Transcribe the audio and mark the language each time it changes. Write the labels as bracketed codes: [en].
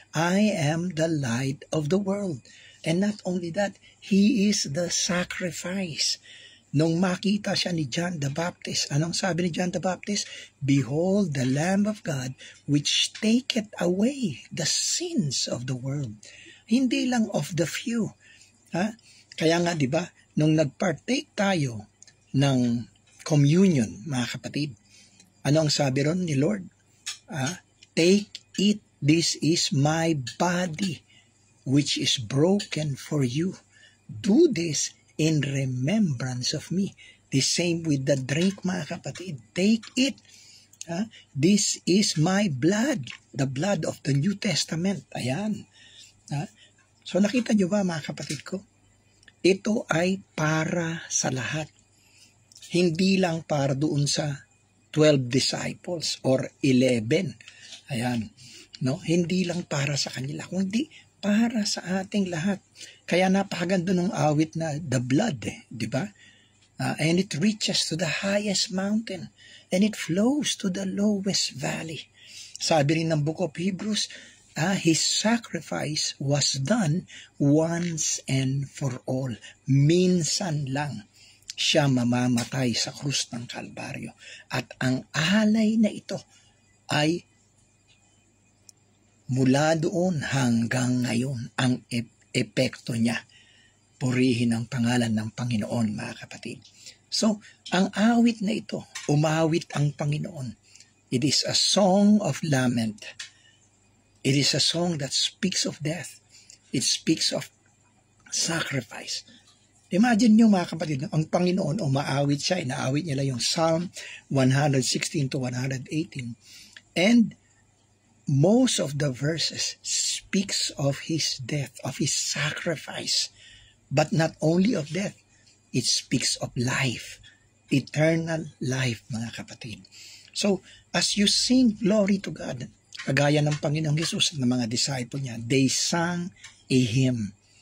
[en] I am the light of the world. And not only that, He is the sacrifice. [tl] Nung makita siya ni John the Baptist, anong sabi ni John the Baptist? [en] Behold the Lamb of God which taketh away the sins of the world. [tl] Hindi lang [en] of the few. [tl] Ha? Kaya nga, diba, nung nagpartake tayo ng communion, mga kapatid, ano ang sabi ron ni Lord? [en] Take it, this is my body, which is broken for you. Do this in remembrance of me. The same with the drink, mga kapatid. Take it. This is my blood, the blood of the New Testament. [tl] Ayan. So nakita nyo ba, mga kapatid ko? Ito ay para sa lahat. Hindi lang para doon sa 12 disciples or 11. Ayan. No? Hindi lang para sa kanila, kundi para sa ating lahat. Kaya napakaganda ng awit na the blood, di ba? [en] And it reaches to the highest mountain and it flows to the lowest valley. [tl] Sabi rin ng [en] Book of Hebrews, His sacrifice was done once and for all. [tl] Minsan lang siya mamamatay sa krus ng Kalbaryo. At ang alay na ito ay mula doon hanggang ngayon ang epekto niya. Purihin ang pangalan ng Panginoon, mga kapatid. So, ang awit na ito, umawit ang Panginoon. [en] It is a song of lament. It is a song that speaks of death. It speaks of sacrifice. [tl] Imagine nyo, mga kapatid, ang Panginoon, umaawit siya, inaawit niya lang yung Psalm 116 to 118. [en] And most of the verses speaks of His death, of His sacrifice. But not only of death, it speaks of life, eternal life, mga kapatid. So, as you sing glory to God, [tl] kagaya ng Panginoong Jesus at ng mga disciple niya, [en] they sang a hymn.